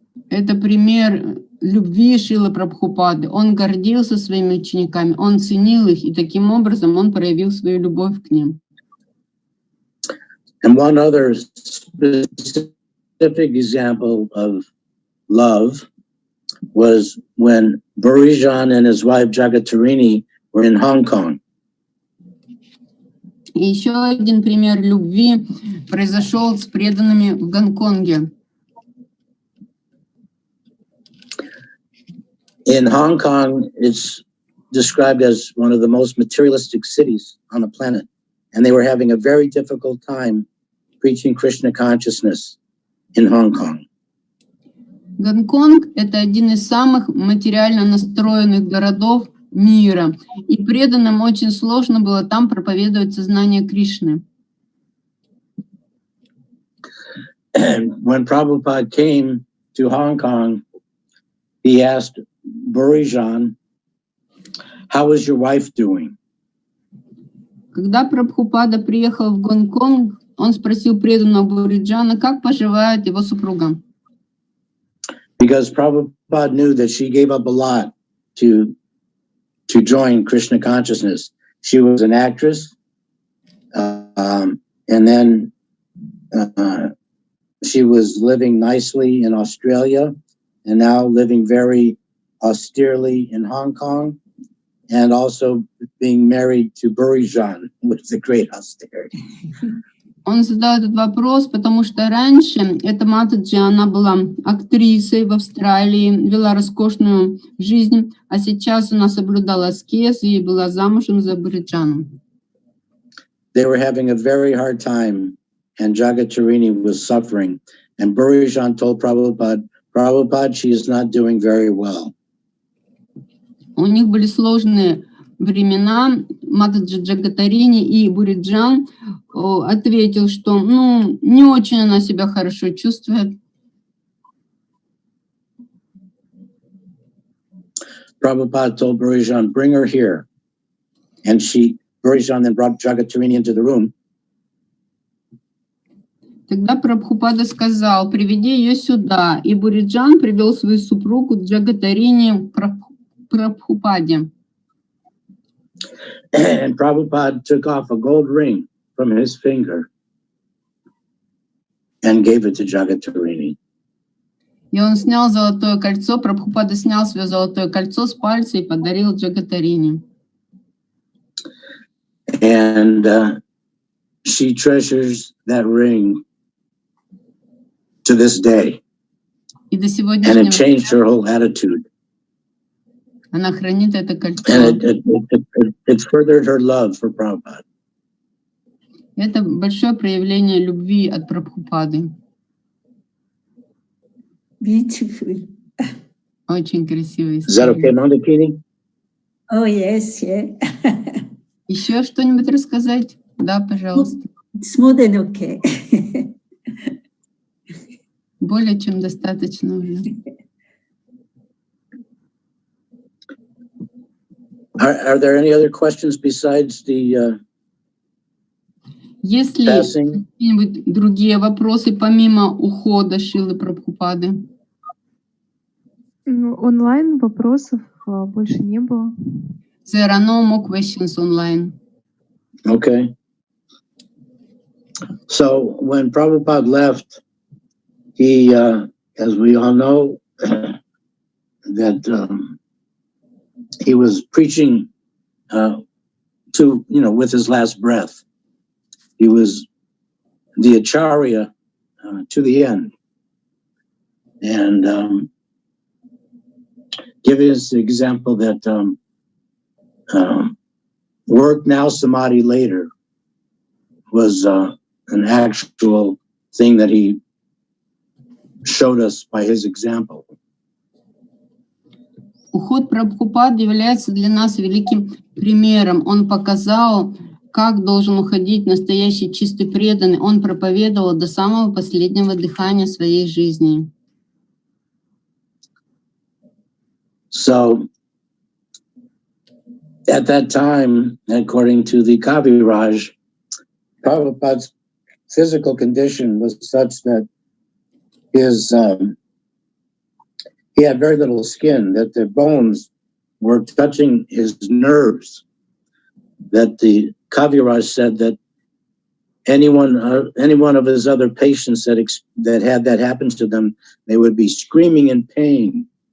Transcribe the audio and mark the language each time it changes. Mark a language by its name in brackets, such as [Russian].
[Russian] Это пример любви Шрилы Прабхупады. Он гордился своими учениками, он ценил их, и таким образом он проявил свою любовь к ним. [English] And one other specific example of love was when Burijan and his wife Jagatarini were in Hong Kong. [Russian] И еще один пример любви произошел с преданными в Гонконге. [English] In Hong Kong, it's described as one of the most materialistic cities on the planet, and they were having a very difficult time preaching Krishna consciousness in Hong Kong. [Russian] Гонконг – это один из самых материально настроенных городов мира, и преданным очень сложно было там проповедовать сознание Кришны. [English] When Prabhupada came to Hong Kong, he asked Burijan, "How is your wife doing?" [Russian] Когда Прабхупада приехал в Гонконг, он спросил преданного Буриджана, как поживает его супруга. [English] Because Prabhupada knew that she gave up a lot to join Krishna consciousness. She was an actress, and then she was living nicely in Australia, and now living very austerely in Hong Kong. and also being married to Burijan with the great austerity. [Russian] Он задал этот вопрос, потому что раньше эта Матаджи, она была актрисой в Австралии, вела роскошную жизнь, а сейчас она соблюдала аскез и была замужем за Буриджаном. [English] They were having a very hard time, and Jagatarini was suffering. And Burijan told Prabhupada, she is not doing very well. [Russian] У них были сложные времена. Матаджи Джагатарини и Буриджан ответил, что не очень она себя хорошо чувствует. [English] Prabhupada told Burijan, bring her here. And Burijan then brought Jagatarini into the room. [Russian] Тогда Прабхупада сказал, приведи ее сюда. И Буриджан привел свою супругу Джагатарини к Прабхупаде. [English] And Prabhupada took off a gold ring from his finger and gave it to Jagatarini. [Russian] И он снял золотое кольцо, Прабхупада снял свое золотое кольцо с пальца и подарил Джагатарини. [English] And she treasures that ring to this day. [Russian] И до [English] And [Russian] сегодняшнего [English] it changed her whole attitude. [Russian] она хранит это кольцо. [English] And it furthered her love for Prabhupada. [Russian] Это большое проявление любви от Прабхупады. [English] Beautiful. [Russian] Очень красивая [English] Is that okay, [Russian] история. [English] Mandakini? Oh, yes, yeah. [Russian] Еще что-нибудь рассказать? Да, пожалуйста. [English] It's more than okay. [Russian] Более чем достаточно уже. [English] Are there any other questions besides the [Russian] Есть ли [English] passing? [Russian] какие-нибудь другие вопросы помимо ухода Шрилы Прабхупады? Онлайн вопросов больше не было. [English] There are no more questions online. Okay. So when Prabhupada left, he, as we all know, that he was preaching with his last breath. He was the acharya to the end. And giving us the example that work now, samadhi later was an actual thing that he showed us by his example. [Russian] Уход Прабхупады является для нас великим примером. Он показал, как должен уходить настоящий чистый преданный. Он проповедовал до самого последнего дыхания своей жизни. [English] So, at that time, according to the Kaviraj, Prabhupada's physical condition was such that he had very little skin, that the bones were touching his nerves, that the Kaviraj said that any one of his other patients that had that happen to them, they would be screaming in pain.